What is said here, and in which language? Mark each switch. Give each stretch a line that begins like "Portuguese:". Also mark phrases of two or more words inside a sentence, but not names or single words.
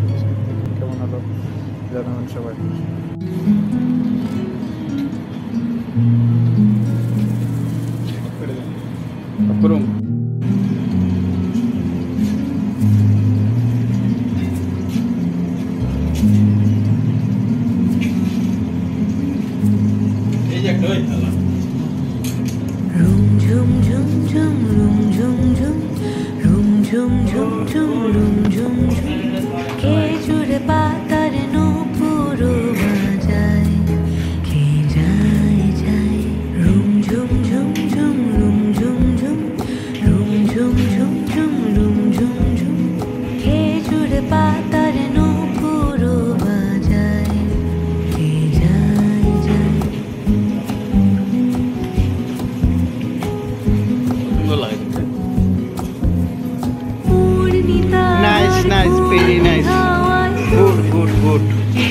Bangla: বিস্কিট দেখুন কেমন হলো, জানাবেন সবাই। করুন এই যে একটা ওই খেলা Rum zum zum zum rum zum zum rum zum zum zum rum zum zum খেজুর পাতার নূপুর বাজায় কে যায় যায় rum zum zum zum rum zum zum rum zum zum zum rum zum zum খেজুর পাতার নূপুর বাজায় কে যায় যায় সুন্দর লাগে।
English: Nice, nice, very nice. Good, good, good.